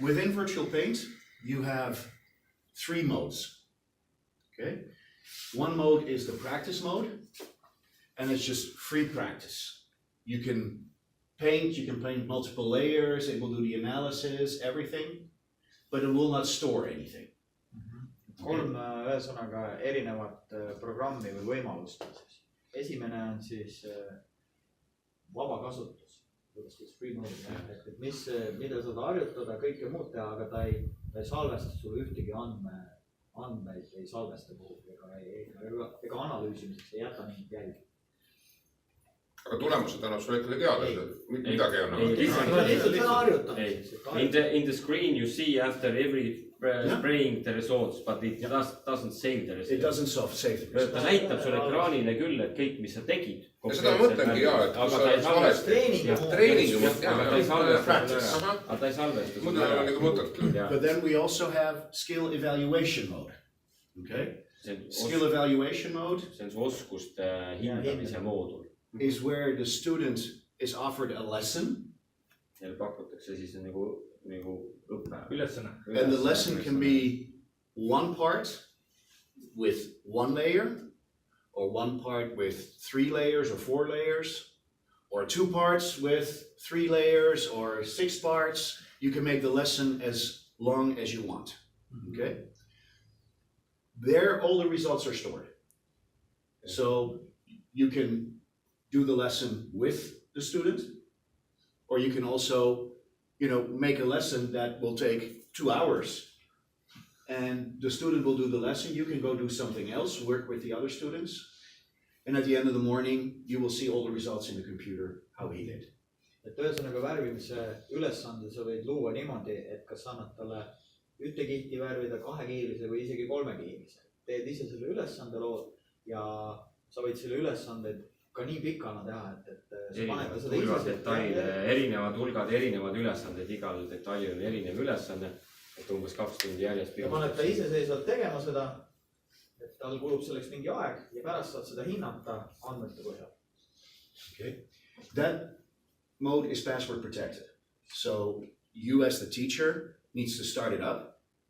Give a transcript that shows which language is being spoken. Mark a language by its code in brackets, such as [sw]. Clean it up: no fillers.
[en] within VirtualPaint, you have 3 modes. Okay, one mode is the practice mode, and it's just free practice. You can paint multiple layers, it will do the analysis, everything, but it will not store anything. [et] 3 ühesõnaga erinevat programmi või võimalust on siis . esimene on siis vaba kasutus , kuidas siis free mode , et mida saad harjutada , kõike muud teha , aga ta ei salvesta sulle ühtegi andmeid ei salvesta kuhugi ega analüüsimiseks ei jäta mingit jälgi . aga tulemused annab sulle ikkagi teada , midagi ei anna . lihtsalt seda harjutada . [en] In the screen you see after every spraying the results, but it doesn't save the results . It doesn't save the [et] ta näitab sulle ekraanile küll , et kõik , mis sa tegid . ja seda ma mõtlengi jaa , et kui sa valesti . treeningu mõttes , aga ta ei salvesta . [en] Practice. [et] aga ta ei salvesta . muidu ei ole nagu mõtet . [en] But then we also have skill evaluation mode. Okay, skill evaluation mode [et] see on su oskuste hindamise moodul . [en] is where the student is offered a lesson, [et] neile pakutakse siis nagu õppe . ülesanne . [en] and the lesson can be one part with 1 layer, or one part with 3 layers or 4 layers, or 2 parts with 3 layers or 6 parts. You can make the lesson as long as you want. Okay, there all the results are stored. So you can do the lesson with the student, or you can also, make a lesson that will take 2 hours, and the student will do the lesson. You can go do something else, work with the other students, and at the end of the morning, you will see all the results in the computer, how he did. [et] et ühesõnaga värvimise ülesande sa võid luua niimoodi , et kas annad talle 1 kihti värvida 2-kiilise või isegi 3-kiilise . teed ise selle ülesande lood ja sa võid selle ülesande ka nii pikana teha , et sa paned ka seda ise . erinevad hulgad , erinevad ülesanded , igal detailil on erinev ülesanne , et umbes 2 tundi järjest . ja paned ta iseseisvalt tegema seda , et tal kulub selleks mingi aeg ja pärast saad seda hinnata andmete põhjal . [en] Okay, that mode is password protected. So you as the teacher needs to start it up.